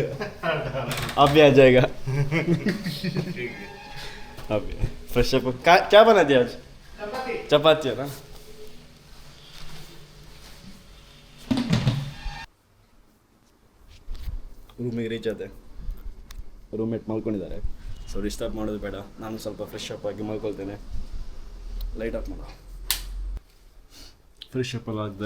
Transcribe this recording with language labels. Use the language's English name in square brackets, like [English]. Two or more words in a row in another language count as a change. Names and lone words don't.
[Hindi] अब भी आ जाएगा. अब [English] fresh up. [Hindi] क्या बना दिया आज? चपाती है ना. [Kannada] ರೂಮಿಗೆ ರೀಚ್ ಆದೆ. ರೂಮ್ಮೇಟ್ ಮಲ್ಕೊಂಡಿದ್ದಾರೆ. [English] so disturb [Kannada] ಮಾಡೋದು ಬೇಡ, ನಾನು ಸ್ವಲ್ಪ [English] fresh up [Kannada] ಆಗಿ ಮಲ್ಕೊಳ್ತೇನೆ. [English] light off [Kannada] ಮಾಡೋ. [English] fresh up [Kannada] ಎಲ್ಲ ಆಗಿದೆ.